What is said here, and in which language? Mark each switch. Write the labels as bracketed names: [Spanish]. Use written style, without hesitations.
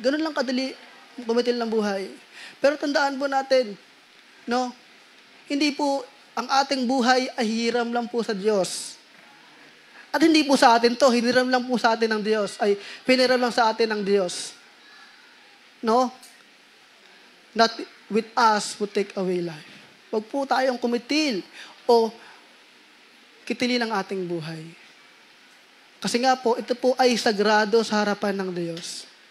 [Filipino] Ganun lang kadali kumitil ng buhay. Pero tandaan po natin, no, hindi po ang ating buhay ay hiram lang po sa Diyos. At hindi po sa atin to, hiniram lang po sa atin ng Diyos. Ay, piniram lang sa atin ng Diyos. No? [English] Not with us who take away life. [Filipino] Huwag po tayong kumitil o kitilin ang ating buhay. Kasi nga po, ito po ay sagrado sa harapan ng Diyos.